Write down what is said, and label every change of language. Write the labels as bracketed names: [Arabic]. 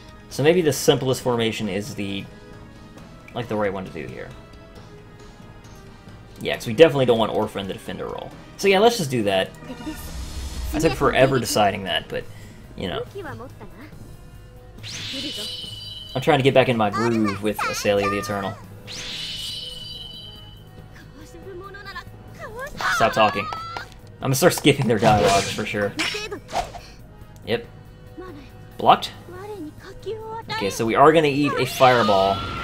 [English] So maybe the simplest formation is the right one to do here. Yeah, because we definitely don't want Orpha in the defender role. So yeah, let's just do that. I took forever deciding that, but, you know. [Japanese] 武器は持ったな。来るぞ。 [English] I'm trying to get back in my groove with Aselia the Eternal. [Japanese] かわせるものならかわせ [English] Stop talking. I'm gonna start skipping their dialogues for sure. る程度。 Yep. マネ、 Blocked? [Japanese] 我に火球を与え [English] Okay, so we are gonna eat a fireball.